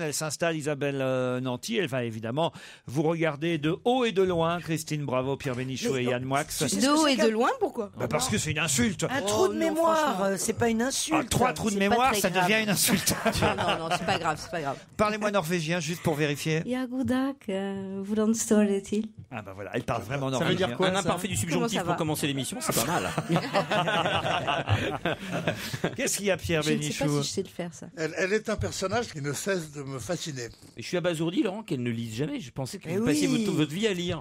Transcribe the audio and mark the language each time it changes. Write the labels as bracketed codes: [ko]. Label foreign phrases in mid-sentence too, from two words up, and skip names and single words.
[fr] Elle s'installe, Isabelle Nanty. Elle va évidemment vous regarder de haut et de loin, Christine Bravo, Pierre Bénichou et Yann Moix. De haut et de loin, pourquoi? Bah parce que c'est une insulte. Un trou de non, mémoire, franchement. c'est pas une insulte. Ah, 3 trous de C'est pas mémoire, très ça grave. devient une insulte. Non, c'est pas grave, c'est pas grave. Parlez-moi norvégien, juste pour vérifier. [no] Ja, god dag. Hvordan står det til? [fr] Ah bah voilà, elle parle vraiment Ça veut norvégien. dire quoi, Un imparfait du Comment subjonctif ça pour va commencer l'émission, c'est pas mal. Qu'est-ce qu'il y a, Pierre Je ne sais pas Bénichou? si je sais le faire, ça. Elle est un personnage qui ne cesse de me fasciner. Et je suis abasourdi, Laurent, qu'elle ne lise jamais. Je pensais que Eh vous passiez oui. votre vie à lire.